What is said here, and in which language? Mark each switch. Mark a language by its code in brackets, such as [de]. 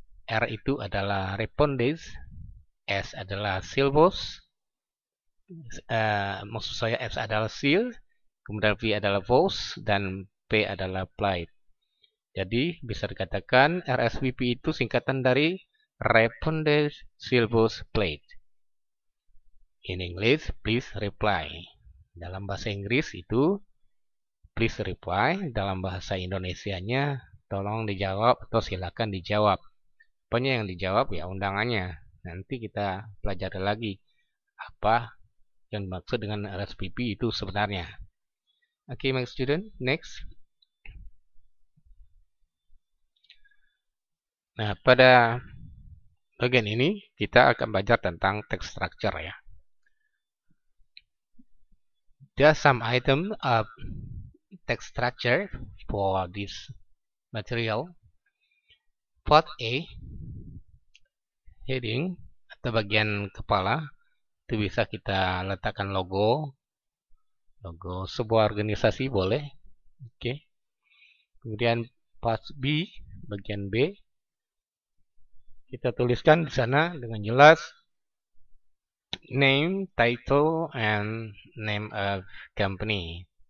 [id] R itu adalah répondez, S adalah syllabus, maksud saya S adalah seal, kemudian V adalah voice, dan P adalah plight. Jadi bisa dikatakan RSVP itu singkatan dari répondez, syllabus, plight. [en] In English, please reply. [id] Dalam bahasa Inggris itu [en] please reply. [id] Dalam bahasa Indonesianya tolong dijawab atau silakan dijawab. Pokoknya yang dijawab ya undangannya. Nanti kita pelajari lagi apa yang dimaksud dengan RSVP itu sebenarnya. Oke, [en] my student, next. [id] Nah, pada bagian ini kita akan belajar tentang text structure ya. [en] There are some items of text structure for this material. [id] Part A, heading atau bagian kepala, itu bisa kita letakkan logo sebuah organisasi boleh. Oke. Kemudian part B, bagian B, kita tuliskan di sana dengan jelas [en] name, title, and name of company.